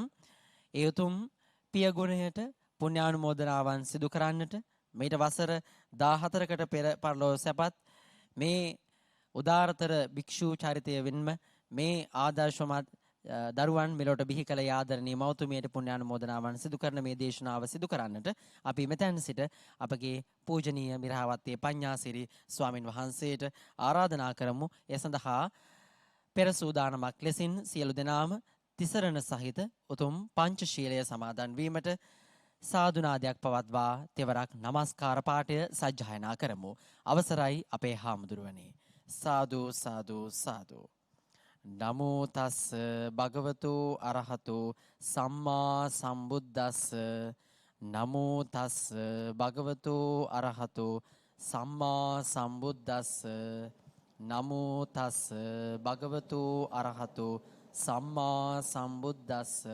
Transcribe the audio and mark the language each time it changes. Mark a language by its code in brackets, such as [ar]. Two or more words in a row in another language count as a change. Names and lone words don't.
[si] ඒ උතුම් පියගුණයට පුණ්‍යානුමෝදනාවන් සිදු කරන්නට මේට වසර 14කට පෙර පරලොව සැපත් මේ උදාරතර භික්ෂූ චරිතය වෙන්ම මේ ආදර්ශමත් දරුවන් මෙලොවට බිහි කළ ආදරණීය මෞතුමියට පුණ්‍යානුමෝදනාවන් සිදු කරන මේ දේශනාව සිදු කරන්නට අපි මෙතෙන් සිට අපගේ පූජනීය මිරහවත්තේ පඤ්ඤාසිරි ස්වාමින් වහන්සේට ආරාධනා කරමු. ඒ සඳහා පෙර සූදානමක් ලෙසින් සියලු දෙනාම තිසරණ සහිත උතුම් පංචශීලය සමාදන් වීමට සාදුනාදයක් පවත්වා තෙවරක් নমස්කාර පාඨය සජ්ජායනා කරමු. අවසරයි අපේ හාමුදුරුවනේ. සාදු සාදු සාදු. [pi] නමෝ තස් භගවතු අරහතු සම්මා සම්බුද්දස්ස නමෝ තස් භගවතු අරහතු සම්මා සම්බුද්දස්ස නමෝ තස් භගවතු අරහතු සම්මා සම්බුද්දස්ස